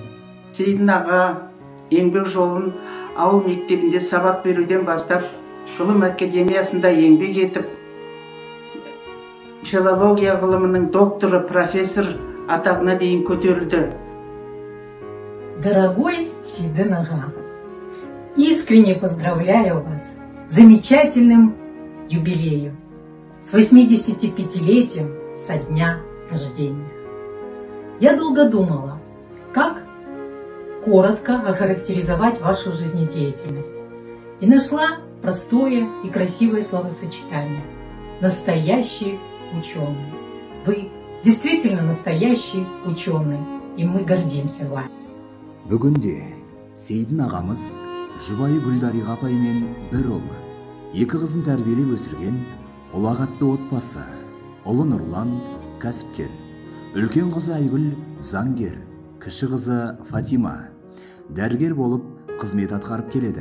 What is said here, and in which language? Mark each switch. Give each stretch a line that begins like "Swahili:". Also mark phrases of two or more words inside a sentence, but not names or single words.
Kazakh: Сейдін аға еңбек жолын ауыл мектебінде сабақ беруден бастап, ғылым академиясында еңбек етіп, филология ғылымының докторы, профессор атағына дейін көтерілді.
Russian: Дорогой Сейдін аға, искренне поздравляю вас с замечательным юбилеем, с 85-летием со дня рождения. Я долго думала, как коротко охарактеризовать вашу жизнедеятельность, и нашла простое и красивое словосочетание – настоящий ученый. Вы действительно настоящий ученый, и мы гордимся вами.
Kazakh: Бүгінде Сейдін ағамыз жұбайы Гүлдариға апаймен бір ұл, екі қызын тәрбиелеп өсірген ұлағатты отбасы. Ұлы Нұрлан кәсіпкер, үлкен қызы Айгүл заңгер, кіші қызы Фатима дәрігер болып қызмет атқарып келеді.